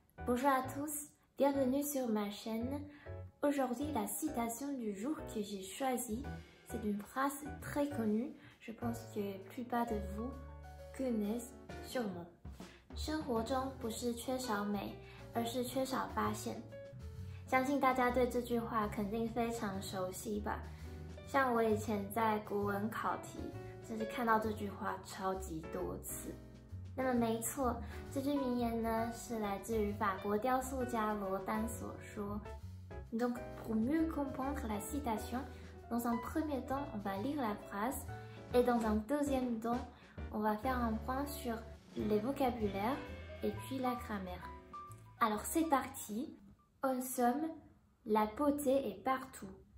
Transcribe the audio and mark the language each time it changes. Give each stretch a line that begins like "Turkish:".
French: Bonjour à tous, bienvenue sur ma chaîne. Aujourd'hui, la citation du jour que j'ai choisie, c'est une phrase très connue. Je pense que la plupart de vous connaissent sûrement.
Chinese: 生活中不是缺少美，而是缺少发现。相信大家对这句话肯定非常熟悉吧？像我以前在国文考题，真是看到这句话超级多次。那么没错，这句名言呢是来自于法国雕塑家罗丹所说。
French: Donc, pour mieux comprendre la citation, dans un premier temps, on va lire la phrase, et dans un deuxième temps, on va faire un point sur les vocabulaires et puis la grammaire. Alors c'est parti. En somme, la beauté est partout.